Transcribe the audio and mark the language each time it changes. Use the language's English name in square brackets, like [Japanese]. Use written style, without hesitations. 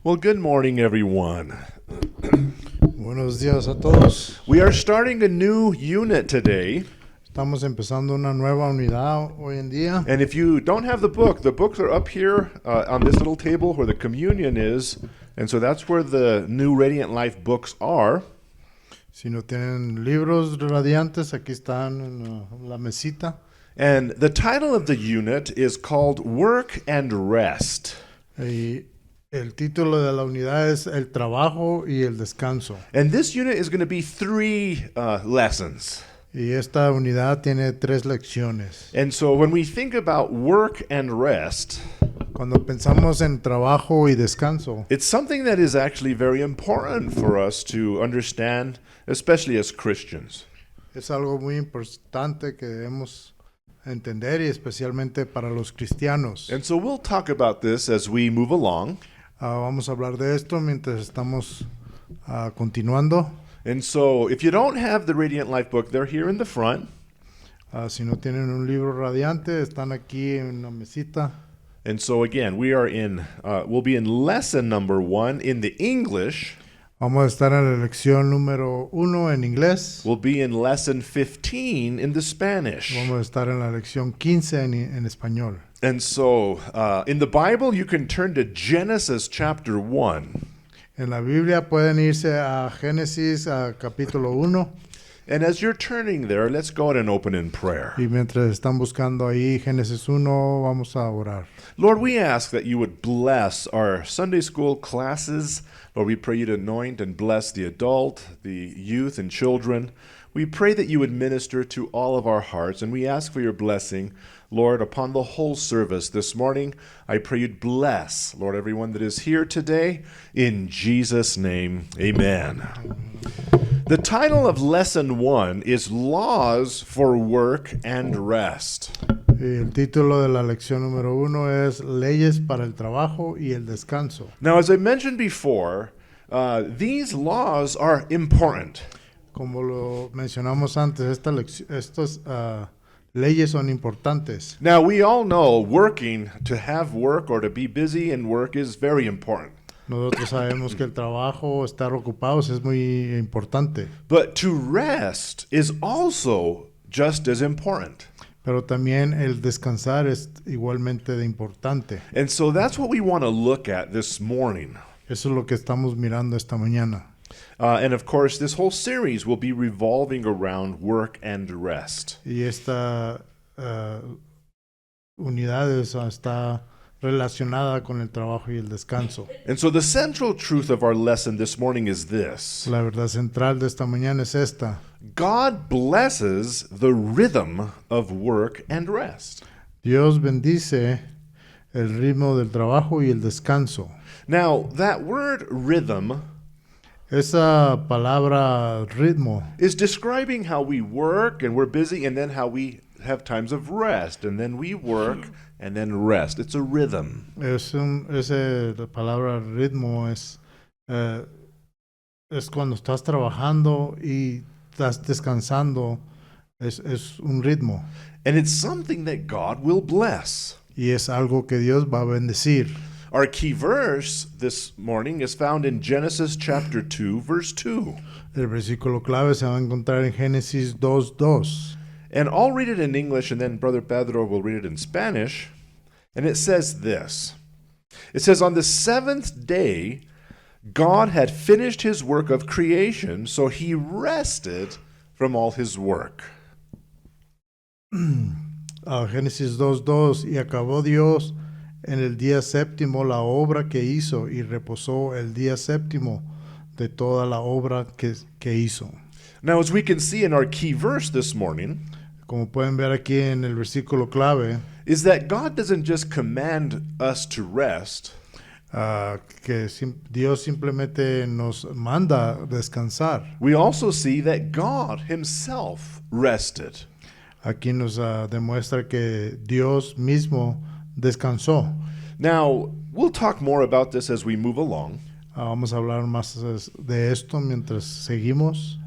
[English] Well, good morning, everyone. [Spanish] Buenos días a todos. [English] We are starting a new unit today. [Spanish] Estamos empezando una nueva unidad hoy en día. [English] And if you don't have the books are up here on this little table where the communion is. And so that's where the new Radiant Life books are. [Spanish] Si no tienen libros radiantes, aquí están en la mesita. [English] And the title of the unit is called Work and Rest. [Spanish] Y el título de la unidad es El trabajo y el descanso. [English] And this unit is going to be 3 lessons. [Spanish] Y esta unidad tiene 3 lecciones. [English] And so when we think about work and rest, [Spanish] Cuando pensamos en trabajo y descanso, [English] it's something that is actually very important for us to understand, especially as Christians. [Spanish] es algo muy importante que debemos entender y especialmente para los cristianos. [English] And so we'll talk about this as we move along. [Spanish] Vamos a hablar de esto mientras estamos continuando. [English] And so if you don't have the Radiant Life book, they're here in the front. [Spanish] Si no tienen un libro radiante, están aquí en la mesita. [English] And so again, we'll be in lesson number 1 in the English. [Spanish] Vamos a estar en la lección número 1 en inglés. [English] We'll be in lesson 15 in the Spanish. [Spanish] Vamos a estar en la lección 15 en español. [English] And so in the Bible, you can turn to Genesis chapter 1. [Spanish] En la Biblia pueden irse a Génesis capítulo 1. [English] And as you're turning there, let's go ahead and open in prayer. [Spanish] Y mientras están buscando ahí Génesis 1, vamos a orar. [English] Lord, we ask that you would bless our Sunday school classes. Lord, we pray you to anoint and bless the adult, the youth, and children. We pray that you would minister to all of our hearts, and we ask for your blessing, Lord, upon the whole service this morning. I pray you'd bless, Lord, everyone that is here today. In Jesus' name, amen. The title of lesson 1 is Laws for Work and Rest. [Spanish] Y el título de la lección número 1 es Leyes para el trabajo y el descanso. [English] Now, as I mentioned before, these laws are important. [Spanish] Como lo mencionamos antes, estas leyes son importantes. [English] Now, we all know to have work or to be busy in work is very important. [Spanish] Nosotros sabemos que el trabajo, estar ocupados es muy importante, [English] But to rest is also just as important. [Spanish] pero también el descansar es igualmente de importante. [English] And so that's what we want to look at this morning. [Spanish] Eso es lo que estamos mirando esta mañana. [English] And of course, this whole series will be revolving around work and rest. [Spanish] Y esta unidad está relacionada con el trabajo y el descanso. [English] And so the central truth of our lesson this morning is this. [Spanish] La verdad central de esta mañana es esta. [English] God blesses the rhythm of work and rest. [Spanish] Dios bendice el ritmo del trabajo y el descanso. [English] Now, that word rhythm [Spanish] Esa palabra ritmo [English] is describing how we work and we're busy and then how we have times of rest and then we work and then rest. It's a rhythm. [Spanish] la palabra ritmo es cuando estás trabajando y estás descansando, es un ritmo. [English] And it's something that God will bless. [Spanish] Y es algo que Dios va a bendecir. [English] Our key verse this morning is found in Genesis chapter 2, verse 2. [Spanish] El versículo clave se va a encontrar en Génesis 2:2. [English] And I'll read it in English and then Brother Pedro will read it in Spanish. And it says this. It says, on the 7th day, God had finished his work of creation, so he rested from all his work. [Spanish] Génesis 2:2. Y acabó Dios en el día séptimo la obra que hizo y reposó el día séptimo de toda la obra que hizo. [English] Now, as we can see in our key verse this morning, [Spanish] Como pueden ver aquí en el versículo clave, [English] is that God doesn't just command us to rest, [Spanish] Dios simplemente nos manda descansar. [English] we also see that God himself rested. [Spanish] Aquí nos demuestra que Dios mismo descansó. [English] Now, we'll talk more about this as we move along. [Spanish] Vamos a hablar más de esto mientras seguimos.